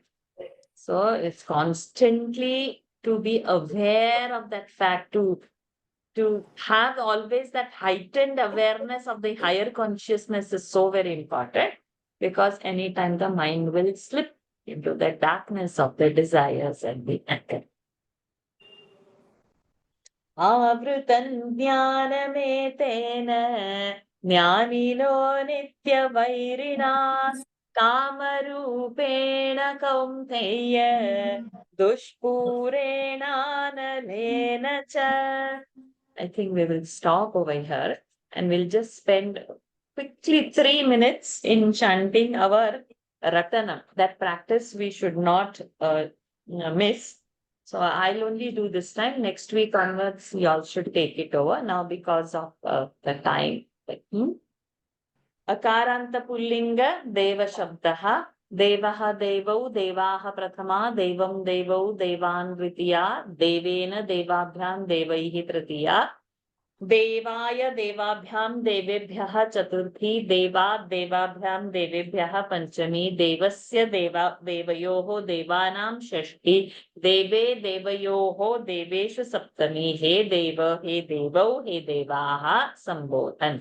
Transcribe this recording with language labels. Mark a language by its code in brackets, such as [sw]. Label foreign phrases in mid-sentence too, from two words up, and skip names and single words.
[en] So it's constantly to be aware of that fact, to have always that heightened awareness of the higher consciousness is so very important, because anytime the mind will slip into the darkness of the desires and the anger. [sa] आवृतं ज्ञानमेतेन ज्ञानिनो नित्यवैरिणा कामरूपेण कौन्तेय दुष्पूरेण अनलेन च. [en] I think we will stop over here and we'll just spend quickly 3 minutes in chanting our Ratanam. That practice we should not miss. So I'll only do this time. Next week onwards, you all should take it over now because of the time. [sa] अकारान्त पुल्लिङ्ग देव शब्दः देवः देवौ देवाः प्रथमा देवम् देवौ देवान् द्वितीया देवेन देवाभ्याम् देवैः तृतीया देवाय देवाभ्याम देवेभ्यः चतुर्थी देवात् देवाभ्याम देवेभ्यः पंचमी देवस्य देवयोः देवानां षष्ठी देवे देवयोः देवेषु सप्तमी हे देवौ हे देवाः संबोधन.